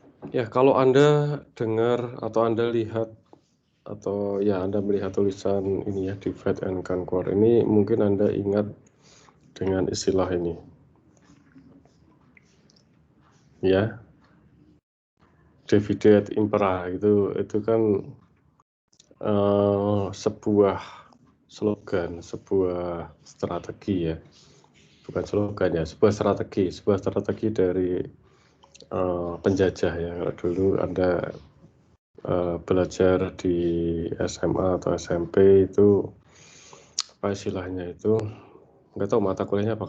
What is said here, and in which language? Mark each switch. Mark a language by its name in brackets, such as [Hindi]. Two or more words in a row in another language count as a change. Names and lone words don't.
[Indonesian] Ya, kalau Anda dengar atau Anda lihat atau ya Anda melihat tulisan ini ya, [English] divide and conquer, [Indonesian] ini mungkin Anda ingat dengan istilah ini. Ya, [Latin] divide et impera [Indonesian] itu kan sebuah slogan, sebuah strategi ya. Bukan slogan ya, sebuah strategi dari penjajah ya. Kalau dulu Anda belajar di SMA atau SMP itu apa istilahnya itu, nggak tahu mata kuliahnya apa.